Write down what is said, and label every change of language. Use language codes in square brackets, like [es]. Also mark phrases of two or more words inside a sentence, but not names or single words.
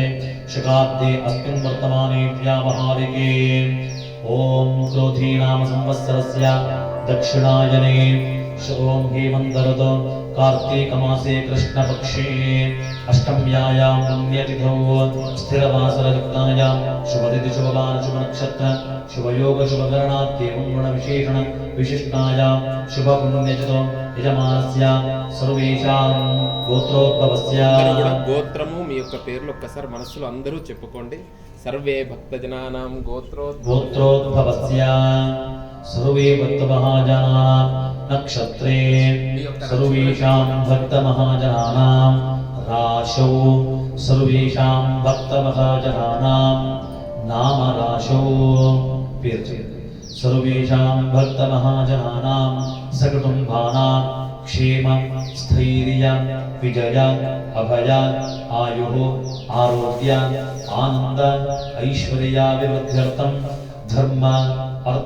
[sa] शकाब्दे अस्मिन् वर्तमाने व्यावहारिके ओम क्रोधी नाम संवत्सरस्य दक्षिणायने ओम हेमन्तर्त कार्तिक मासे कृष्णपक्षे अष्टम्यायां पुण्यतिथौ स्थिरवासरयुक्तायां शुभतिथि शुभवार शुभनक्षत्र शुभयोग शुभकरणात्येवं गुणविशेषण विशिष्टायां शुभपुण्यतिथौ యజమానస్య సర్వేషాం గోత్రోద్భవస్య [te] గోత్రము మీ యొక్క పేర్లు ఒక్కసారి మనసులో అందరూ చెప్పుకోండి. [sa] సర్వే భక్తజనానాం గోత్రోద్భవస్య సర్వే భక్తమహాజనానాం నక్షత్రే సర్వేషాం భక్తమహాజనానాం రాశౌ సర్వేషాం భక్తమహాజనానాం నామరాశౌ పేరు सर्वेषां भक्तमहाजनानां सकुटुम्बानां क्षेम स्थैर्य विजय अभय आयुः आरोग्य आनंद ऐश्वर्याभिवृद्ध्यर्थं धर्म अर्थ